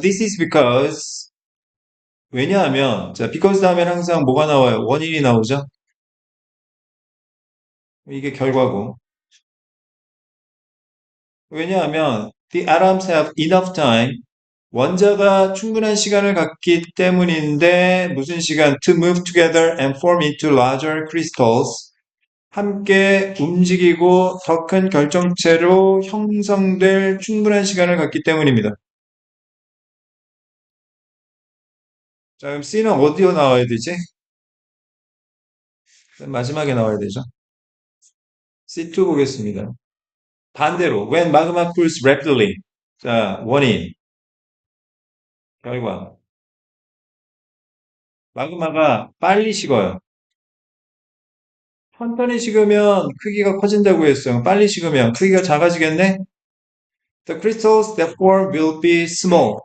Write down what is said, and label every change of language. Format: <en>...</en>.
<en>This is because,</en> <ko>왜냐하면, 자, because 다음엔 항상 뭐가 나와요? 원인이 나오죠? 이게 결과고. 왜냐하면,</ko> <en>the atoms have enough time,</en> <ko>원자가 충분한 시간을 갖기 때문인데 무슨 시간?</ko> <en>To move together and form into larger crystals.</en> <ko>함께 움직이고 더 큰 결정체로 형성될 충분한 시간을 갖기 때문입니다. 자, 그럼 C는 어디로 나와야 되지? 마지막에 나와야 되죠. C2 보겠습니다. 반대로</ko> <en>when magma cools rapidly.</en> <ko>자, 원인, 결과. 마그마가 빨리 식어요. 천천히 식으면 크기가 커진다고 했어요. 빨리 식으면 크기가 작아지겠네?</ko> <en>The crystals that form will be small.</en>